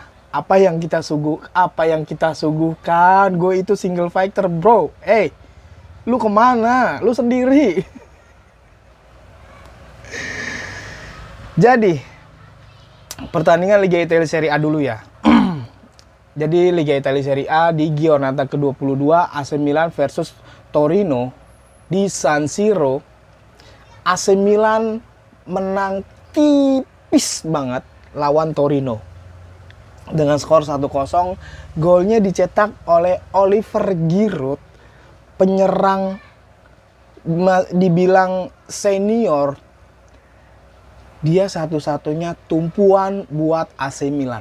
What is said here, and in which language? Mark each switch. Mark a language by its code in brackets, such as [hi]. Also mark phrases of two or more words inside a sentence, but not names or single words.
[id] Apa yang kita suguhkan, gue itu [en] single fighter bro. [id] Lu kemana? Lu sendiri. Jadi, pertandingan Liga Italia Serie A dulu ya. Jadi, Liga Italia Serie A di giornata ke-22, AC Milan versus Torino di San Siro. AC Milan menang tipis banget lawan Torino dengan skor 1-0. Golnya dicetak oleh Oliver Giroud, penyerang dibilang senior. Dia satu-satunya tumpuan buat AC Milan.